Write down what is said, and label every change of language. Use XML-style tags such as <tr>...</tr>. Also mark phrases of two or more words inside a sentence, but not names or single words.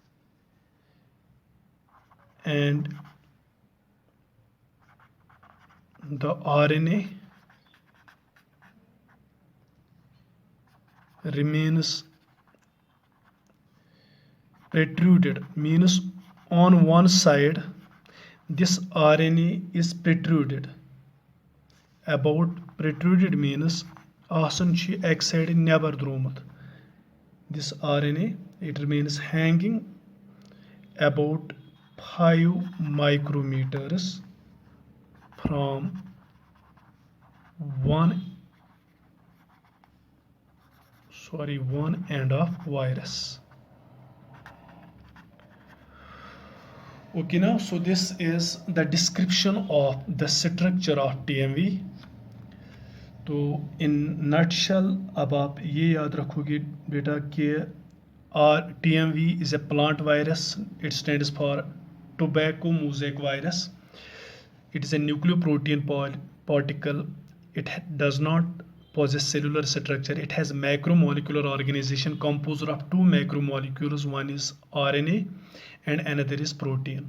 <en>And the RNA remains protruded, means on one side this RNA is protruded. About protruded means</en> <ks>آسان چھُ اَکہِ side نٮ۪بر درٛومُت.</ks> <en>This RNA, it remains hanging about 5 micrometers from one end of virus. Okay, now so this is the description of the structure of TMV.</en> <hi>तो</hi> <en>in nutshell</en> <hi>अब आप ये याद रखोगे बेटा कि</hi> <en>TMV is a plant virus. It stands for tobacco mosaic virus. It is a nucleoprotein particle. It does not possess cellular structure. It has macromolecular organization composed of two macromolecules. One is RNA and another is protein.</en>